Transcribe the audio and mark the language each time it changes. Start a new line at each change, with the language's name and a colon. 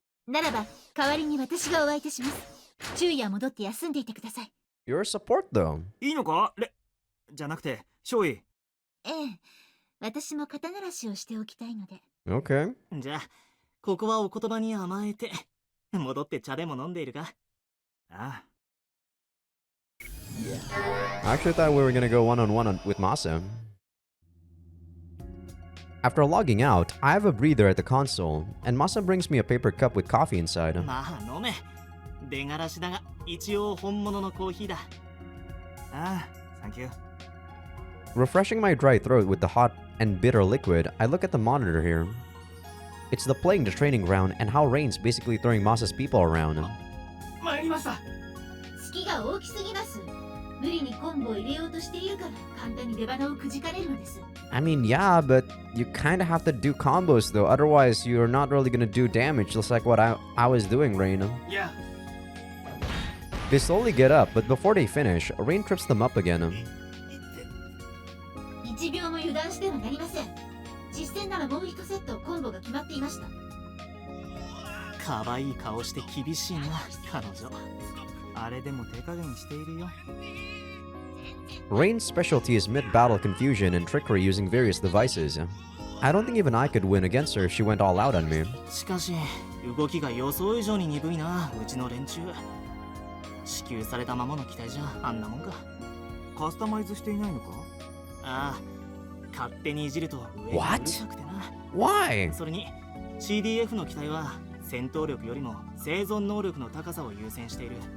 Japanese: ならば、代わりに私がお相手します。昼夜戻って休んでいてください。
English: You're a support, though.
Japanese: いいのかじゃなくて、少尉。ええ、私も肩慣らしをしておきたいので。
English: Okay.
Japanese: じゃあ、ここはお言葉に甘えて、戻って茶でも飲んでいるか？ああ。
English: I actually thought we were gonna go one-on-one with Masa. After logging out, I have a breather at the console, and Masa brings me a paper cup with coffee inside.
Japanese: まあ飲め。出がらしだが、一応本物のコーヒーだ。ああ、サンキュー。
English: Refreshing my dry throat with the hot and bitter liquid, I look at the monitor here. It's the playing the training ground and how Rain's basically throwing Masa's people around.
Japanese: 参りました。隙が大きすぎます。無理にコンボを入れようとしているから簡単に出花をくじかれるのです。
English: I mean, yeah, but you kind of have to do combos though, otherwise you're not really gonna do damage, just like what I was doing, Rain. Yeah. They slowly get up, but before they finish, Rain trips them up again.
Japanese: 1秒も油断してはなりません。実戦ならもう1セットコンボが決まっていました。可愛い顔して厳しいな、彼女。あれでも手加減しているよ。
English: Rain's specialty is mid-battle confusion and trickery using various devices. I don't think even I could win against her if she went all out on me.
Japanese: しかし、動きが予想以上に鈍いな、うちの連中。支給されたままの機体じゃあんなもんか。カスタマイズしていないのか？ああ、勝手にいじると上がうるさくてな。
English: Why?
Japanese: それに CDF の機体は戦闘力よりも生存能力の高さを優先している。